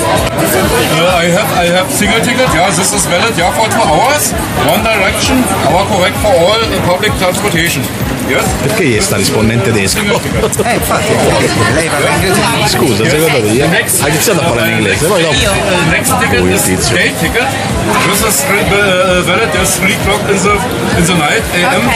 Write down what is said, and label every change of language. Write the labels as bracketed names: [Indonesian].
[English] I have single ticket, yeah, this is valid, yeah, for 2 hours, one direction, our correct for all public transportation. [Italian] Perché gli sta rispondendo in tedesco? Infatti, lei parla in inglese. Scusa, secondo te, ha iniziato a parlare in inglese, poi dopo. [English] Io. Next ticket is day ticket. This is valid, there's 3 o'clock in the night, a.m.